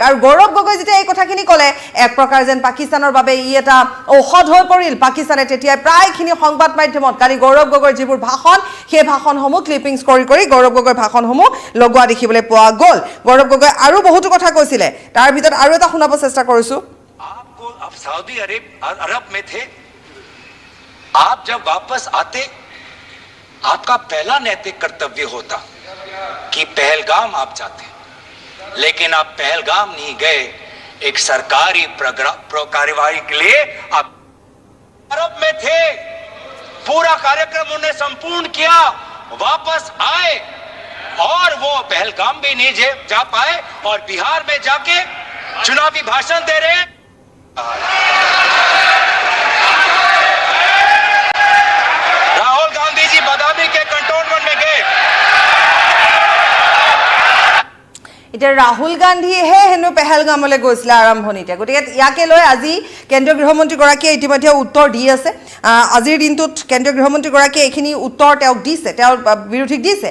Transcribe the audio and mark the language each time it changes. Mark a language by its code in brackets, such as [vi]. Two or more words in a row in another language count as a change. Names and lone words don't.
[as] আৰু গৌৰৱ গগৈ যেতিয়া এই কথাখিনি ক'লে, এক প্ৰকাৰ যেন পাকিস্তানৰ বাবে ই এটা ঔষধ হৈ পৰিল। পাকিস্তানে তেতিয়াই প্ৰায়খিনি সংবাদ মাধ্যমত কালি গৌৰৱ গগৈৰ যিবোৰ ভাষণ, সেই ভাষণসমূহ ক্লিপিংছ কৰি গৌৰৱ গগৈৰ ভাষণসমূহ লগোৱা দেখিবলৈ পোৱা গ'ল। গৌৰৱ গগৈ আৰু বহুতো কথা কৈছিলে, তাৰ ভিতৰত আৰু এটা শুনাব চেষ্টা কৰিছোঁ। [hi] आपको अब सऊदी अरब में थे, आप जब वापस आते आपका पहला नैतिक कर्तव्य होता कि पहलगाम आप जाते, लेकिन आप पहलगाम नहीं गए। एक सरकारी कार्यवाही के लिए आप अरब में थे, पूरा कार्यक्रम उन्होंने संपूर्ण किया, वापस आए और वो पहलगाम भी नहीं जा पाए और बिहार में जाके चुनावी भाषण दे रहे हैं। राहुल गांधी जी बादामी के कंटोनमेंट में गए। [as] এতিয়া ৰাহুল গান্ধীয়েহে হেনো পেহেলগামলৈ গৈছিলে আৰম্ভণিতে। গতিকে ইয়াকে লৈ আজি কেন্দ্ৰীয় গৃহমন্ত্ৰীগৰাকীয়ে ইতিমধ্যে উত্তৰ দি আছে। আজিৰ দিনটোত কেন্দ্ৰীয় গৃহমন্ত্ৰীগৰাকীয়ে এইখিনি উত্তৰ তেওঁক দিছে, তেওঁৰ বিৰোধীক দিছে।